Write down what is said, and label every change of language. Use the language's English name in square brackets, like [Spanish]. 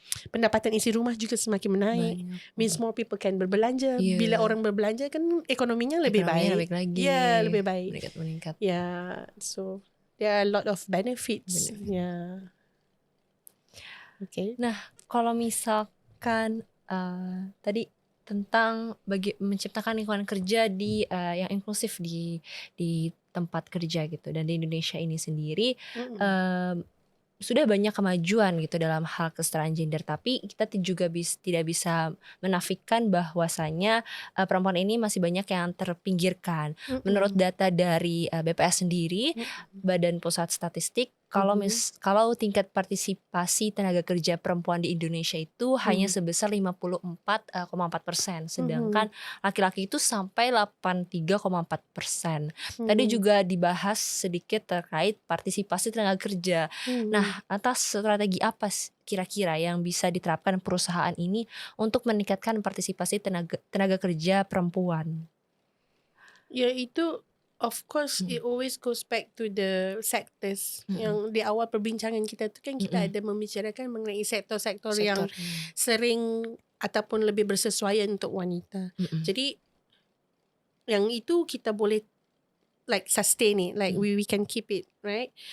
[Malay] Pendapatan isi rumah juga semakin menaik. [English] Means more people can [Malay] berbelanja. Bila orang berbelanja kan ekonominya lebih baik. Lagi. Lebih baik. Meningkat. [English] So there are a lot of benefits. Okay. [Indonesian] Nah, kalau misalkan tadi tentang menciptakan lingkungan kerja di yang inklusif di tempat kerja gitu, dan di Indonesia ini sendiri sudah banyak kemajuan gitu dalam hal kesetaraan gender, tapi kita juga tidak bisa menafikan bahwasanya perempuan ini masih banyak yang terpinggirkan. Menurut data dari BPS sendiri, Badan Pusat Statistik, kalau tingkat partisipasi tenaga kerja perempuan di Indonesia itu hanya sebesar 54,4%, sedangkan laki-laki itu sampai 83,4%. Tadi juga dibahas sedikit terkait partisipasi tenaga kerja. Nah, atas strategi apa kira-kira yang bisa diterapkan perusahaan ini untuk meningkatkan partisipasi tenaga kerja perempuan? [Malay] Ya, itu [English] of course it always goes back to the sectors. [Malay] Yang di awal perbincangan kita tu kan kita ada membicarakan mengenai sektor-sektor yang sering ataupun lebih bersesuaian untuk wanita. Jadi yang itu kita boleh [English] like sustain it, like we can keep it, right?